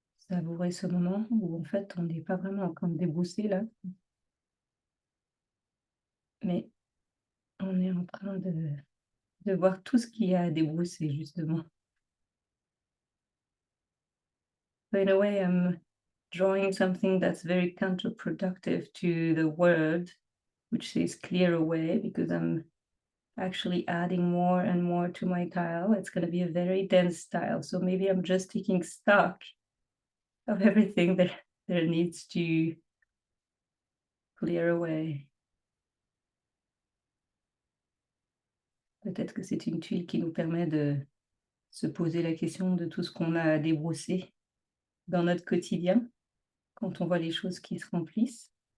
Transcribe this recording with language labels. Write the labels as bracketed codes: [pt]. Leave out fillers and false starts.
[fr] Savourez ce moment où en fait on n'est pas vraiment en train de débrousser là, mais on est en train de voir tout ce qu'il y a à débrousser justement. [en] So in a way, I'm drawing something that's very counterproductive to the word, which says clear away, because I'm actually adding more and more to my tile. It's going to be a very dense tile. So maybe I'm just taking stock of everything that there needs to clear away. [fr] Peut-être que c'est une tuile qui nous permet de se poser la question de tout ce qu'on a à débrousser dans notre quotidien, quand on voit les choses qui se remplissent.